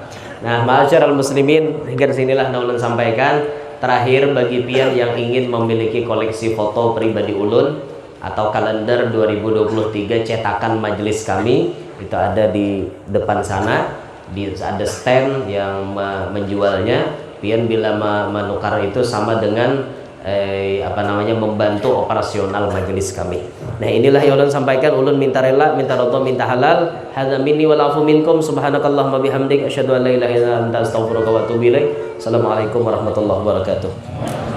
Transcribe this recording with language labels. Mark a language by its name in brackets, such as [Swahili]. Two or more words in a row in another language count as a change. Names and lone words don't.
[Banjar] Nah, [Arabic] معاشر المسلمين, [Banjar] hingga sinilah ulun sampaikan. Terakhir bagi pian yang ingin memiliki koleksi foto pribadi ulun atau kalender 2023 cetakan majelis kami, itu ada di depan sana, ada stand yang menjualnya. Pian bila menukar itu sama dengan membantu operasional majelis kami. Nah inilah yang ulun sampaikan. Ulun minta rela, minta ridha, minta halal. [Arabic] هذا مني والعفو منكم سبحانك اللهم وبحمدك أشهد أن لا إله إلا أنت أستغفرك وأتوب إليك. السلام عليكم ورحمة الله وبركاته.